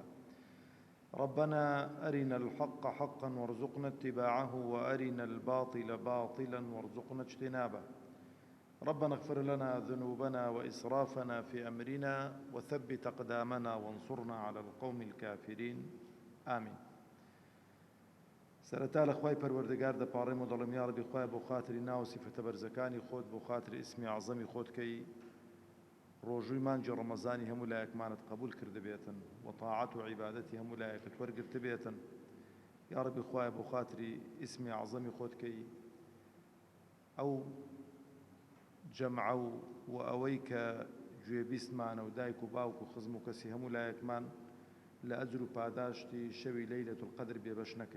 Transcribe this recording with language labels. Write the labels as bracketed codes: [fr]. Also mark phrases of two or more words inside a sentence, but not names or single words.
[ar] ربنا أرنا الحق حقا وارزقنا اتباعه، وأرنا الباطل باطلا وارزقنا اجتنابه. ربنا اغفر لنا ذنوبنا وإسرافنا في أمرنا وثبت أقدامنا وانصرنا على القوم الكافرين آمين. [ckb] سەرەتا لە خوای پەروەردگار دەپاڕێم و دەڵێم یا ڕەبی خوایە بۆ خاتری ناو سیفەتە بەرزەکانی خۆت، بۆ خاتری ئیسمی عەزەمی خۆت کەی ڕۆژووی مانجی ڕەمەزانی هەموو لایەکمانت قبول کرد بێتن و تاعەت و عیبادەتی هەموو لایەکت وەرگرت بێتن. یا ڕەبی خوایە بۆ خاتری ئیسمی عەزەمی خۆت کەی ئەو جەمعە و ئەوەی کە گوێبیستمانە و دایک و باوک و خزم و کەسی هەموو لایەکمان لە ئەجر و پاداشتی شەوی لەیلەتول القەدر بێبەش نەکەی.